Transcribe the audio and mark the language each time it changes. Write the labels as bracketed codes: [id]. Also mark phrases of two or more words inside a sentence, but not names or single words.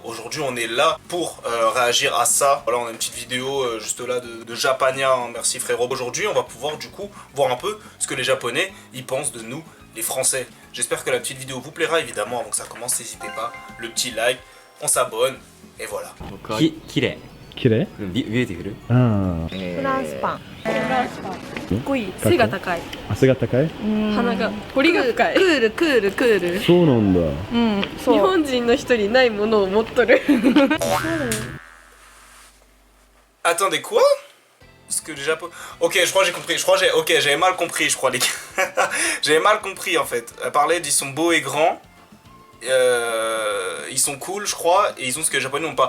[fr] Aujourd'hui on est là pour réagir à ça. Voilà, on a une petite vidéo juste là de Japania, hein, merci frérot. Aujourd'hui on va pouvoir du coup voir un peu ce que les Japonais ils pensent de nous, les Français. J'espère que la petite vidéo vous plaira évidemment. Avant que ça commence, n'hésitez pas, le petit like, on s'abonne et voilà. [ja] きれい綺麗ビューティフルあフランスパン。フランスパン。かっこいい。背が高い。あ背が高い鼻が彫りが深い。 [en] cool cool cool. [ja] そうなんだそう。日本人の人にないものを持っとる。 [fr] Attendez, quoi? Parce que le Japon... Ok, je crois que j'ai compris. Ok, j'avais mal compris, je crois, les gars. J'avais mal compris, en fait. Elle parlait d'ils sont beaux et grands. Ils sont cool, je crois. Et ils ont ce que les Japonais n'ont pas.